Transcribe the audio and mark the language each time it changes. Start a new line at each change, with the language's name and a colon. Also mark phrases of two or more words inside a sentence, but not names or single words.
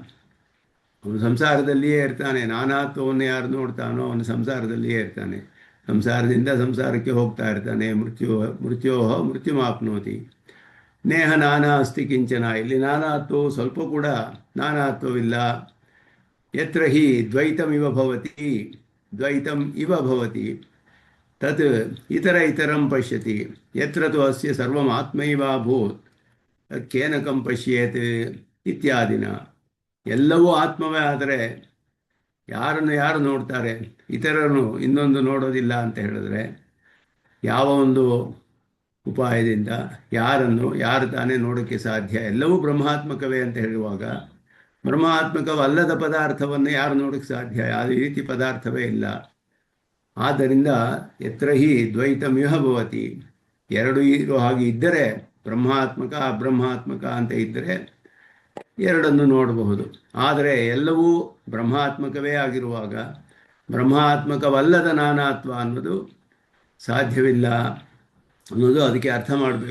Kannada: ಅವನು ಸಂಸಾರದಲ್ಲಿಯೇ ಇರ್ತಾನೆ. ನಾನಾತ್ವವನ್ನು ಯಾರು ನೋಡ್ತಾನೋ ಅವನು ಸಂಸಾರದಲ್ಲಿಯೇ ಇರ್ತಾನೆ, ಸಂಸಾರದಿಂದ ಸಂಸಾರಕ್ಕೆ ಹೋಗ್ತಾ ಇರ್ತಾನೆ.
Sanskrit: ಮೃತ್ಯೋಹ ಮೃತ್ಯುಮಾಪ್ನೋತಿ ನೇಹ ನಾನಾಸ್ತಿ ಕಿಂಚನ.
Kannada: ಇಲ್ಲಿ ನಾನಾತ್ವವು ಸ್ವಲ್ಪ ಕೂಡ ನಾನಾತ್ವವಿಲ್ಲ.
Sanskrit: ಯತ್ರ ಹಿ ದ್ವೈತಮಿವ ಭವತಿ ದ್ವೈತಂ ಇವ ಭವತಿ ತತ್ ಇತರಂ ಪಶ್ಯತಿ ಯತ್ರ ತು ಅಸ್ಯ ಸರ್ವಂ ಆತ್ಮೈವಾಭೂತ್ ಕೇನಕಂ ಪಶ್ಯೇತ್ ಇತ್ಯಾದಿನ.
Kannada: ಎಲ್ಲವೂ ಆತ್ಮವೇ ಆದರೆ ಯಾರನ್ನು ಯಾರು ನೋಡ್ತಾರೆ, ಇತರರನ್ನು ಇನ್ನೊಂದು ನೋಡೋದಿಲ್ಲ ಅಂತ ಹೇಳಿದ್ರೆ ಯಾವ ಒಂದು ಉಪಾಯದಿಂದ ಯಾರು ತಾನೇ ನೋಡೋಕ್ಕೆ ಸಾಧ್ಯ? ಎಲ್ಲವೂ ಬ್ರಹ್ಮಾತ್ಮಕವೇ ಅಂತ ಹೇಳುವಾಗ ಬ್ರಹ್ಮಾತ್ಮಕವಲ್ಲದ ಪದಾರ್ಥವನ್ನು ಯಾರು ನೋಡೋಕ್ಕೆ ಸಾಧ್ಯ? ಯಾವುದೇ ರೀತಿ ಪದಾರ್ಥವೇ ಇಲ್ಲ. ಆದ್ದರಿಂದ
Sanskrit: ಯತ್ರ ಹಿ ದ್ವೈತಮಿಹ ಭವತಿ,
Kannada: ಎರಡು ಇರೋ ಹಾಗೆ ಇದ್ದರೆ, ಬ್ರಹ್ಮಾತ್ಮಕ ಅಬ್ರಹ್ಮಾತ್ಮಕ ಅಂತ ಇದ್ದರೆ ಎರಡನ್ನು ನೋಡಬಹುದು. ಆದರೆ ಎಲ್ಲವೂ ಬ್ರಹ್ಮಾತ್ಮಕವೇ ಆಗಿರುವಾಗ ಬ್ರಹ್ಮಾತ್ಮಕವಲ್ಲದ ನಾನಾತ್ವ ಅನ್ನೋದು ಸಾಧ್ಯವಿಲ್ಲ ಅನ್ನೋದು ಅದಕ್ಕೆ ಅರ್ಥ ಮಾಡಬೇಕು.